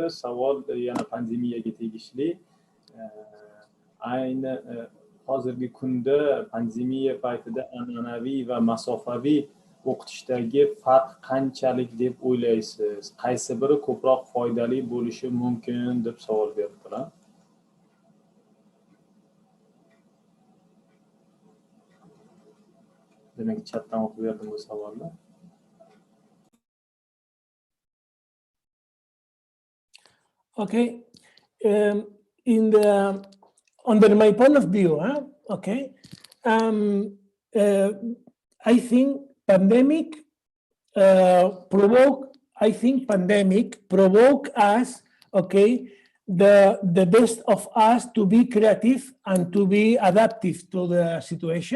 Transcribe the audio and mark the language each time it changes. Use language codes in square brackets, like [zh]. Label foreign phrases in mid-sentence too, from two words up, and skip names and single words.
[uz] Savol yana pandemiyaga tegishli. Ayni hozirgi kunda pandemiya paytida an'anaviy va masofaviy o'qitishdagi farq qanchalik deb o'ylaysiz? Qaysi biri ko'proq foydali bo'lishi mumkin deb savol beribdilar. Demek chatdan o'qib berdim bu savolni. [en] Okay, under my point of view, okay, I think pandemic provoke us, okay, the best of us to be creative and to be adaptive to the situation.